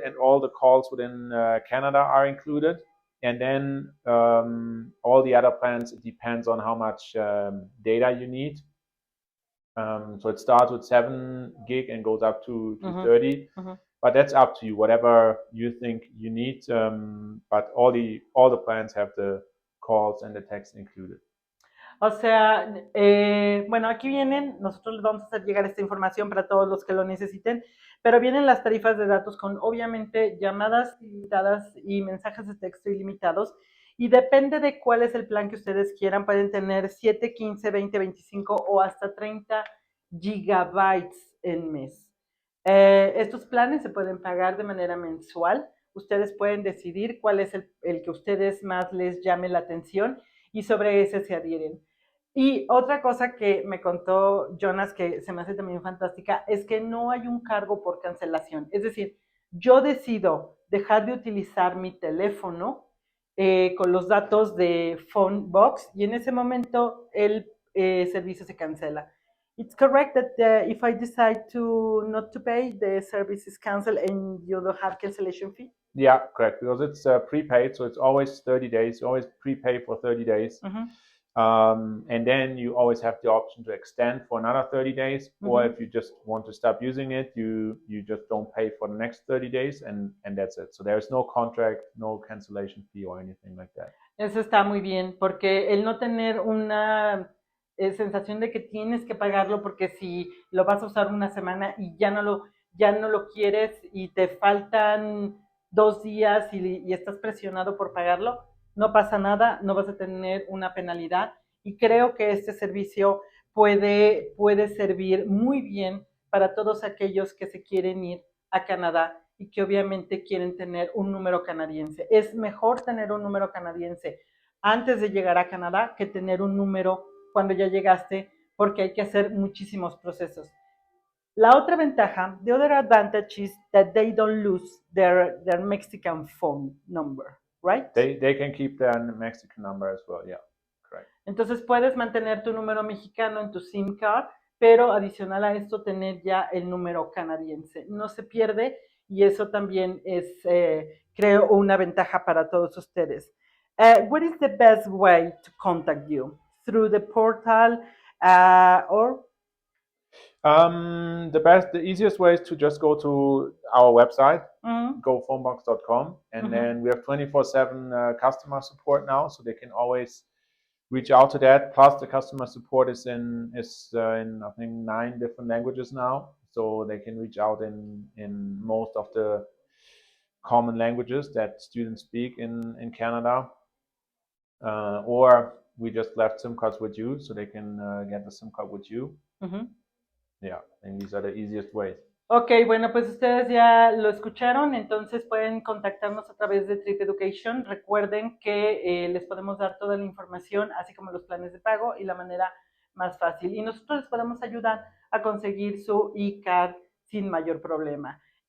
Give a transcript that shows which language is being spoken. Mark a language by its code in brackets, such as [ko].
[en] And all the calls within Canada are included. And then all the other plans, it depends on how much data you need. So it starts with 7 gig and goes up to 30. But that's up to you, whatever you think you need. But all the plans have the calls and the text included. [es] O sea, bueno, aquí vienen, nosotros les vamos a hacer llegar esta información para todos los que lo necesiten, pero vienen las tarifas de datos con obviamente llamadas ilimitadas y mensajes de texto ilimitados Y depende de cuál es el plan que ustedes quieran, pueden tener 7, 15, 20, 25 o hasta 30 gigabytes en mes. Estos planes se pueden pagar de manera mensual. Ustedes pueden decidir cuál es el que a ustedes más les llame la atención y sobre ese se adhieren. Y otra cosa que me contó Jonas, que se me hace también fantástica, es que no hay un cargo por cancelación. Es decir, yo decido dejar de utilizar mi teléfono con los datos de Phone Box y en ese momento el servicio se cancela. [en] It's correct that if I decide to not to pay, the service is canceled and you don't have cancellation fee? Yeah, correct. Because it's prepaid, so it's always 30 days. You always prepay for 30 days. And then you always have the option to extend for another 30 days. Or if you just want to stop using it, you just don't pay for the next 30 days and that's it. So there's no contract, no cancellation fee or anything like that. [es] Eso está muy bien, porque el no tener una sensación de que tienes que pagarlo porque si lo vas a usar una semana y ya no lo quieres y te faltan 2 días y estás presionado por pagarlo, no pasa nada, no vas a tener una penalidad y creo que este servicio puede servir muy bien para todos aquellos que se quieren ir a Canadá y que obviamente quieren tener un número canadiense. Es mejor tener un número canadiense antes de llegar a Canadá que tener un número cuando ya llegaste, porque hay que hacer muchísimos procesos. La otra ventaja, [en] the other advantage is that they don't lose their Mexican phone number, right? They can keep their Mexican number as well, yeah, correct. [es] Entonces puedes mantener tu número mexicano en tu SIM card, pero adicional a esto tener ya el número canadiense. No se pierde y eso también es, creo, una ventaja para todos ustedes. [en] What is the best way to contact you? Through the portal or? The easiest way is to just go to our website, gophonebox.com, and then we have 24/7 customer support now, so they can always reach out to that. Plus, the customer support is in I think 9 different languages now, so they can reach out in most of the common languages that students speak in Canada. Or we just left SIM cards with you, so they can get the SIM card with you. Yeah, and these are the easiest ways. [es] Ok, bueno, pues ustedes ya lo escucharon, entonces pueden contactarnos a través de Tryp Education. Recuerden que les podemos dar toda la información, así como los planes de pago y la manera más fácil. Y nosotros les podemos ayudar a conseguir su e-card sin mayor problema.